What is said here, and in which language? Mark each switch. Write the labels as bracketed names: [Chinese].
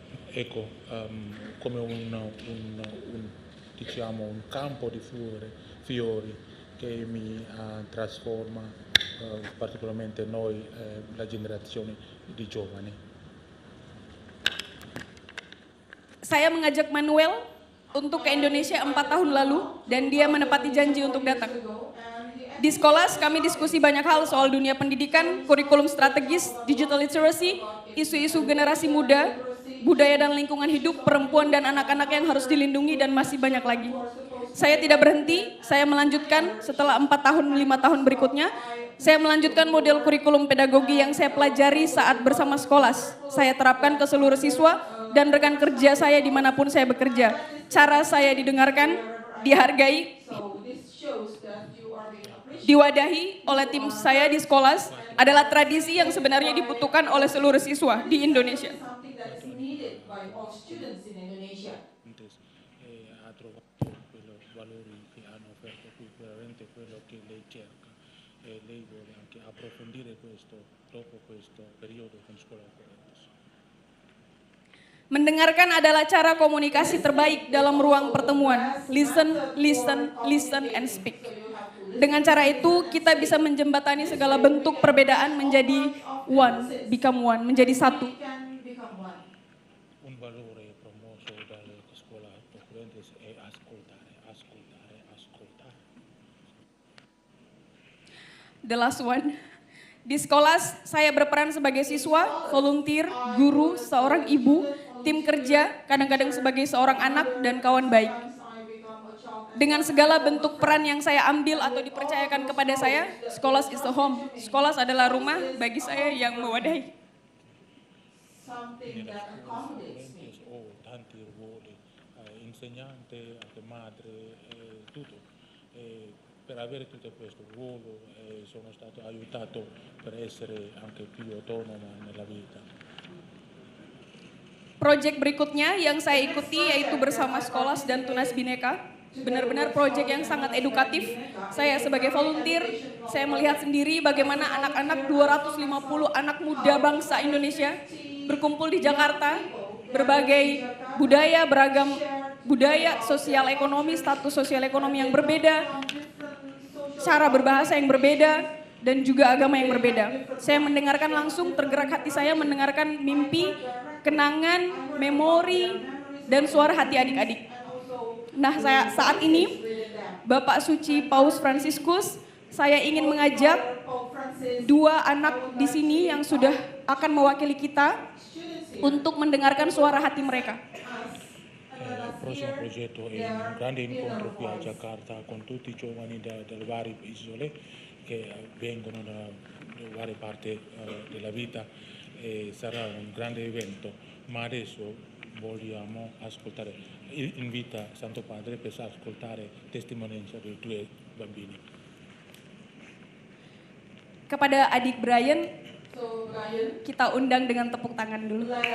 [Italian] Ecco, come diciamo, un campo di fiori che mi trasforma particolarmente noi, la generazione di giovani. [Indonesian] Saya mengajak Manuel untuk ke Indonesia 4 tahun lalu dan dia menepati janji untuk datang. Di sekolah kami diskusi banyak hal soal dunia pendidikan, kurikulum strategis, digital literacy, isu-isu generasi muda, budaya dan lingkungan hidup, perempuan dan anak-anak yang harus dilindungi dan masih banyak lagi. Saya tidak berhenti, saya melanjutkan setelah 4 tahun, 5 tahun berikutnya, saya melanjutkan model kurikulum pedagogi yang saya pelajari saat bersama sekolah. Saya terapkan ke seluruh siswa dan rekan kerja saya dimanapun saya bekerja. Cara saya didengarkan, dihargai, diwadahi oleh tim saya di sekolah adalah tradisi yang sebenarnya dibutuhkan oleh seluruh siswa di Indonesia. [Italian] Ha trovato quello valori che hanno offerto qui, veramente quello che lei cerca, e lei vuole anche approfondire questo dopo questo periodo con scuola Ocorrentes. [Indonesian] Mendengarkan adalah cara komunikasi terbaik dalam ruang pertemuan. [English] Listen, listen, listen, and speak. [Indonesian] Dengan cara itu kita bisa menjembatani segala bentuk perbedaan menjadi [English] one, become one, [Indonesian] menjadi satu. [Italian] Un valore promosso dalle scuole Ocorrentes è ascoltare, ascoltare, ascoltare. [English] The last one. [Indonesian] Di sekolah saya berperan sebagai siswa, volunteer, guru, seorang ibu, tim kerja, kadang-kadang sebagai seorang anak dan kawan baik. Dengan segala bentuk peran yang saya ambil atau dipercayakan kepada saya, sekolah [English] is the home. [Indonesian] Sekolah adalah rumah bagi saya yang mewadahi. [Italian] Nella scuola Ocorrentes ho tanti ruoli, insegnante, anche madre, tutto. Per avere tutto questo ruolo sono stato aiutato per essere anche più autonomo nella vita. [Indonesian] Proyek berikutnya yang saya ikuti yaitu bersama sekolah dan Tunas Bhinneka. Benar-benar proyek yang sangat edukatif. Saya sebagai volunteer, saya melihat sendiri bagaimana anak-anak 250 anak muda bangsa Indonesia berkumpul di Jakarta, berbagai budaya, beragam budaya, sosial ekonomi, status sosial ekonomi yang berbeda, cara berbahasa yang berbeda, dan juga agama yang berbeda. Saya mendengarkan langsung, tergerak hati saya mendengarkan mimpi, kenangan, memori, dan suara hati adik-adik. Nah, saat ini Bapak Suci Paus Fransiskus, saya ingin mengajak 2 anak di sini yang sudah akan mewakili kita untuk mendengarkan suara hati mereka. [Italian] Il prossimo progetto è un grande incontro qui a Jakarta con tutti i giovani dalle varie isole che vengono da varie parti della vita, e sarà un grande evento, ma adesso vogliamo ascoltare, invita Santo Padre per ascoltare testimonianza dei 2 bambini. [Indonesian] Kepada adik Brian, kita undang dengan tepuk tangan dulu.